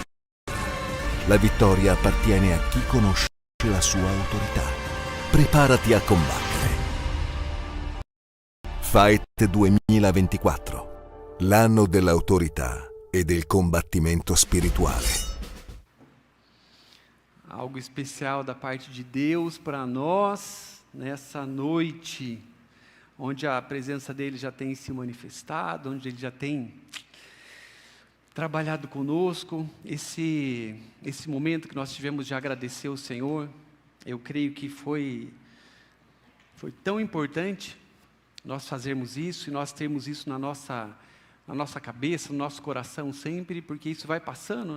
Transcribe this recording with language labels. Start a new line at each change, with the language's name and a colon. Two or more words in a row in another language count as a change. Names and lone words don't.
Italian: La vittoria appartiene a chi conosce la sua autorità. Preparati a combattere. Fight 2024, l'anno dell'autorità e del combattimento spirituale.
Portuguese: Algo especial da parte de Deus para nós nessa noite, onde a presença dele já tem se manifestado, onde ele já tem trabalhado conosco. Esse momento que nós tivemos de agradecer ao Senhor, eu creio que foi tão importante nós fazermos isso e nós termos isso na nossa cabeça, no nosso coração sempre, porque isso vai passando, né?